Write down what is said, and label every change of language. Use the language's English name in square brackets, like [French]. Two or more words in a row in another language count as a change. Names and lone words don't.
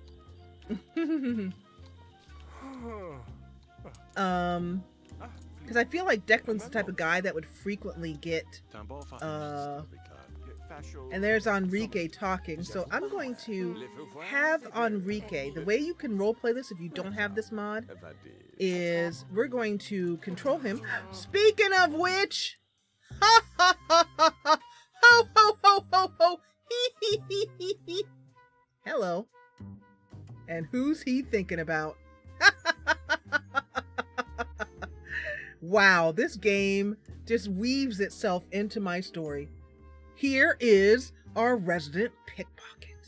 [English] Because I feel like Declan's the type of guy that would frequently get, and there's Enrique talking. So I'm going to have Enrique, the way you can roleplay this if you don't have this mod, is we're going to control him. Speaking of which, ha ha ha ha ha, ho ho ho ho ho, hee hee hee hee hee. Hello. And who's he thinking about? Wow, this game just weaves itself into my story. Here is our resident pickpocket.